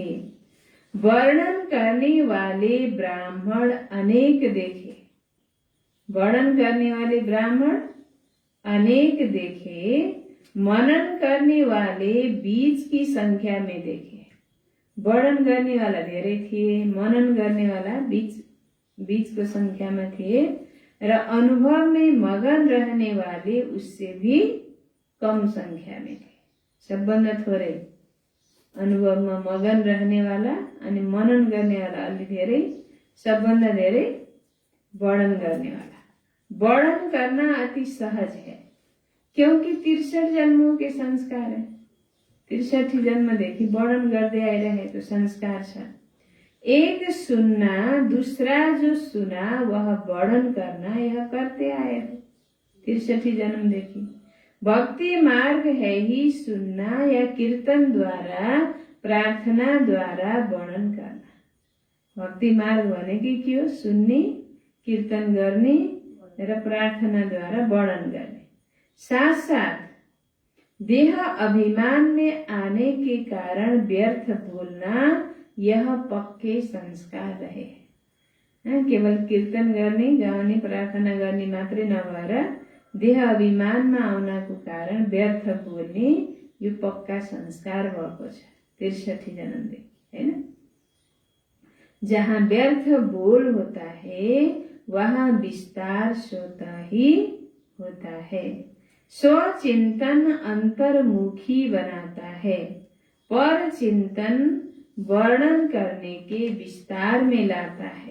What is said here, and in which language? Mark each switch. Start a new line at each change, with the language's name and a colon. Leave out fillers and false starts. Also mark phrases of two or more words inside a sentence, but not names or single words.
Hindi: वर्णन करने वाले ब्राह्मण अनेक देखे, वर्णन करने वाले ब्राह्मण अनेक देखे। मनन करने वाले बीज की संख्या में देखे। वर्णन करने वाला
Nepali: धेरै थिए,
Hindi: मनन करने वाला बीज को संख्या में थे, र अनुभव में मगन रहने वाले उससे भी कम संख्या में थे।
Nepali: सबभन्दा थोरै अनुभवमा
Hindi: मगन रहने वाला
Nepali: अनि मनन गर्ने वाला अलि धेरै, सबभन्दा धेरै वर्णन गर्ने वाला।
Hindi: वर्णन करना अति सहज है क्योंकि 63 जन्मों के संस्कार है।
Nepali: 63 जन्मदेखि वर्णन गर्दै आइरहेको संस्कार छ।
Hindi: एक सुनना, दूसरा जो सुना वह वर्णन करना, यह करते आए हो 63 जन्म देखी। भक्ति मार्ग है ही सुनना या कीर्तन द्वारा, प्रार्थना द्वारा वर्णन करना।
Nepali: भक्ति मार्ग भनेको के हो? सुन्ने, कीर्तन गर्ने र प्रार्थना द्वारा वर्णन गर्ने।
Hindi: साथ साथ देह अभिमान में आने के कारण व्यर्थ बोलना, यह पक्के संस्कार रहे।
Nepali: केवल कीर्तन गर्ने, गाउने, प्रार्थना गर्ने मात्रै नभएर देह अभिमानमा आउनको कारण व्यर्थ बोल्ने, यो पक्का संस्कार भएको छ 63 जन्मदेखि, हैन?
Hindi: जहाँ व्यर्थ बोल होता है वहाँ विस्तार स्वतः ही होता है। स्वचिंतन अंतर्मुखी बनाता है, पर चिंतन वर्णन करने के विस्तार में लाता है।